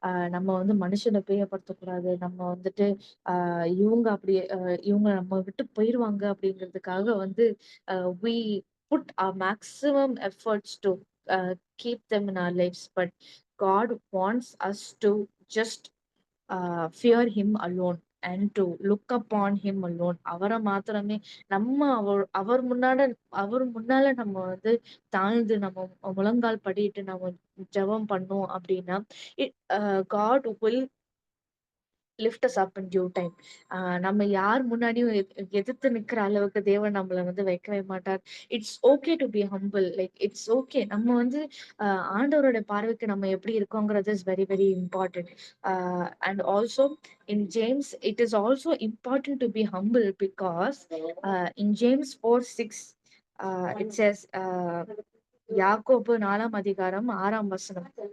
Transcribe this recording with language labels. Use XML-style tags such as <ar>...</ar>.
<ta>நம்ம மனுஷனை பிரியப்படுத்தக்கூடாது. நம்ம இவங்க அப்படி இவங்க நம்ம விட்டு போயிருவாங்க அப்படிங்கிறதுக்காக</ta> <en>we put our maximum efforts to keep them in our lives. But God wants us to just fear him alone and to look upon him alone.</en> <ta>அவரை மாத்திரமே நம்ம அவர் முன்னால நம்ம தாழ்ந்து நம்ம முழங்கால் படிட்டு நம்ம ஜெபம் பண்ணோம் அப்படின்னா,</ta> <en>God will lift us up in due time.</en> <ta>நம்ம யார் முன்னாடியும் எதிர்த்து நிக்கிற அளவுக்கு தேவன் நம்மள வைக்கவே மாட்டார்.</ta> <en>It's okay to be humble, like it's okay.</en> <ta>நம்ம ஆண்டவரோட பார்வைக்கு நம்ம எப்படி இருக்கோங்கிறது</ta> <en>Is very very important. And also in James it is also important to be humble, because in James 4:6 it says,</en> <ta>யாக்கோபு 4ஆம் அதிகாரம் 6ஆம் வசனம்.</ta>